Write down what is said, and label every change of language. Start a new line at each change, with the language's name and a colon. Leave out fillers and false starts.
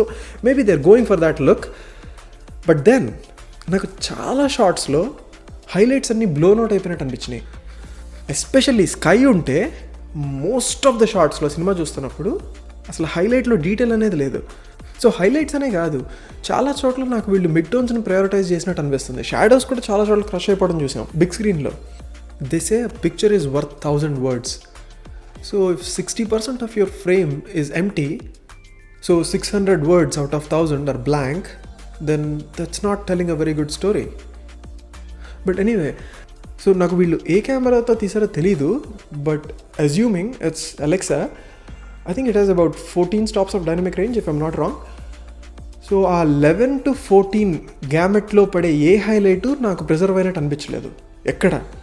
English: So maybe they are going for that look.
Telugu: But then నాకు చాలా షార్ట్స్లో highlights అన్నీ బ్లోన్ అవుట్ అయిపోయినట్టు అనిపించినాయి. ఎస్పెషల్లీ స్కై ఉంటే మోస్ట్ ఆఫ్ ద షార్ట్స్లో సినిమా చూస్తున్నప్పుడు అసలు హైలైట్లో డీటెయిల్ అనేది లేదు. సో హైలైట్స్ అనే కాదు, చాలా చోట్ల నాకు వీళ్ళు మిడ్ టోన్స్ని ప్రయారిటైజ్ చేసినట్టు అనిపిస్తుంది. షాడోస్ కూడా చాలా చోట్ల క్రష్ అయిపోవడం చూసాం బిగ్ స్క్రీన్లో.
English: They say a picture is worth 1,000 words. So if 60% of your frame is empty, so 600 words out of 1,000 are blank, then that's not telling a very good story. But anyway, so
Telugu: నాకు వీళ్ళు ఏ కెమెరాతో తీసారో తెలీదు,
English: But assuming it's Alexa, I think it has about 14 stops of dynamic range if I'm not wrong.
Telugu: So ఆ 11 to 14 గ్యామెట్లో పడే ఏ highlight నాకు preserve అయినట్టు అనిపించలేదు ఎక్కడ.